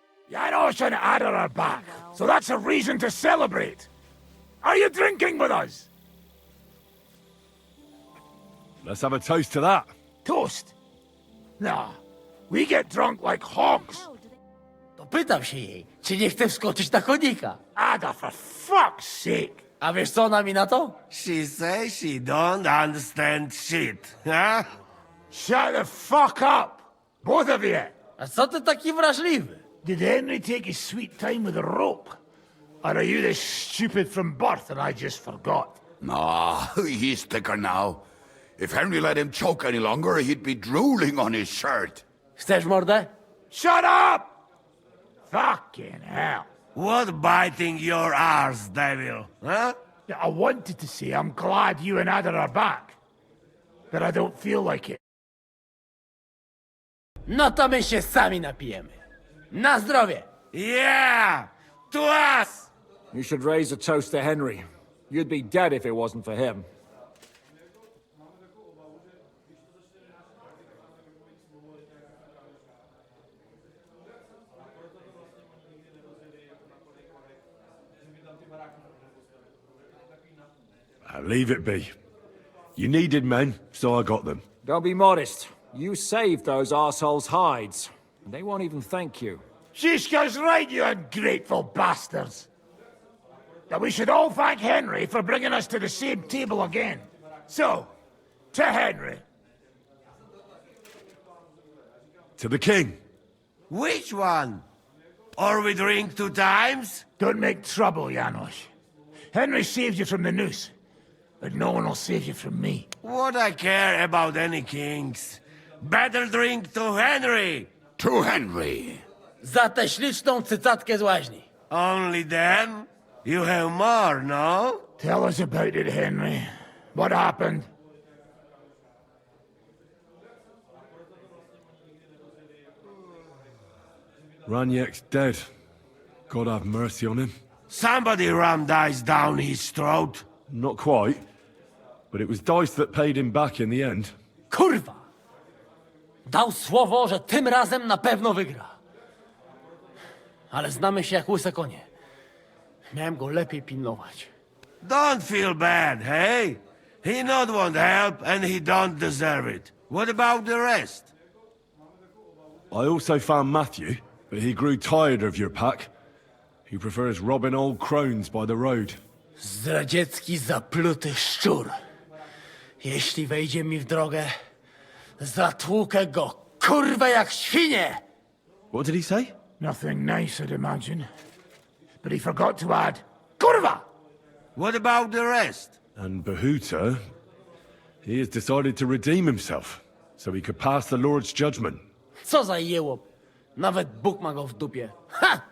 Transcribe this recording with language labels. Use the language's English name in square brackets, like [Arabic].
[English] Janos and Ada are back, so that's a reason to celebrate. Are you drinking with us? Let's have a toast to that. Toast? Nah, we get drunk like hogs. [Polish] To pytam się jej, czy nie chce wskoczyć na konika. [English] Ada, for fuck's sake. [Polish] A wiesz co ona mi na to? [English] She says she don't understand shit, huh? Shut the fuck up, both of you. [Polish] A co ty taki wrażliwy? [English] Did Henry take his sweet time with a rope? Or are you this stupid from birth and I just forgot? Nah, he's thicker now. If Henry let him choke any longer, he'd be drooling on his shirt. [Polish] Chcesz mordę? [English] Shut up! Fucking hell. What biting your arse, devil, huh? I wanted to say I'm glad you and Ada are back. But I don't feel like it. [Polish] No to my się sami napijemy. Na zdrowie! [English] Yeah! To us! You should raise a toast to Henry. You'd be dead if it wasn't for him. Leave it be. You needed men, so I got them. Don't be modest. You saved those arseholes' hides. And they won't even thank you. Shishka's right, you ungrateful bastards. That we should all thank Henry for bringing us to the same table again. So, to Henry. To the king. Which one? Or we drink 2 times? Don't make trouble, Janos. Henry saved you from the noose. But no one will save you from me. What I care about any kings? Better drink to Henry! To Henry. [Polish] Za tę śliczną cycatkę z łaźni. [English] Only them? You have more, no? Tell us about it, Henry. What happened? Ranyek's dead. God have mercy on him. Somebody rammed ice down his throat. Not quite. But it was Dice that paid him back in the end. [Polish] Kurwa! Dał słowo, że tym razem na pewno wygra. Ale znamy się jak łyse konie. Miałem go lepiej pilnować. [English] Don't feel bad, hey? He not want help and he don't deserve it. What about the rest? I also found Matthew, but he grew tired of your pack. He prefers robbing old crones by the road. [Polish] Zdradziecki, zapluty szczur. Jeśli wejdzie mi w drogę, zatłukę go, kurwa, jak świnie! [English] What did he say? Nothing nice, I'd imagine. But he forgot to add, Kurva! What about the rest? And Bohuta, he has decided to redeem himself, so he could pass the Lord's judgment. [Polish] Co za jełop. Nawet Bóg ma go w dupie. Ha!